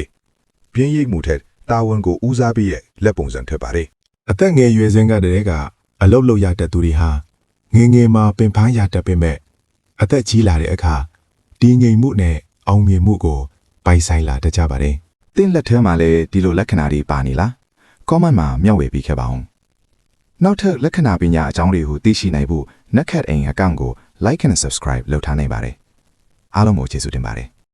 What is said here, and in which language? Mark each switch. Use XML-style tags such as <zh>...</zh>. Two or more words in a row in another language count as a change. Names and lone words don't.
<my>ပြင်းရိပ်မှုထက်တာဝန်ကိုဦးစားပေးရဲ့လက်ပုံစံထွက်ပါတယ်အသက်ငယ်ရွယ်စဉ်ကတည်းကအလုပ်လုပ်ရတတ်သူတွေဟာငယ်ငယ်မှာပင်ပန်းရတတ်ပေမဲ့အသက်ကြီးလာတဲ့အခါတည်ငြိမ်မှုနဲ့အောင်မြင်မှုကိုပိုင်ဆိုင်လာတတ်ကြပါတယ်။သင်လက်ထဲမှာလည်းဒီလိုလက္ခဏာတွေပါနေလား။ comment မှာမျှဝေပေးခဲ့ပါဦး။နောက်ထပ်လက္ခဏာပညာအကြောင်းတွေကိုသိရှိနိုင်ဖို့ Netcat အိမ်အကောင့်ကို</my> <en>like and subscribe</en> <my>လုပ်ထားနိုင်ပါတယ်။အားလုံးကိုကျေးဇူးတင်ပါတယ်။</my>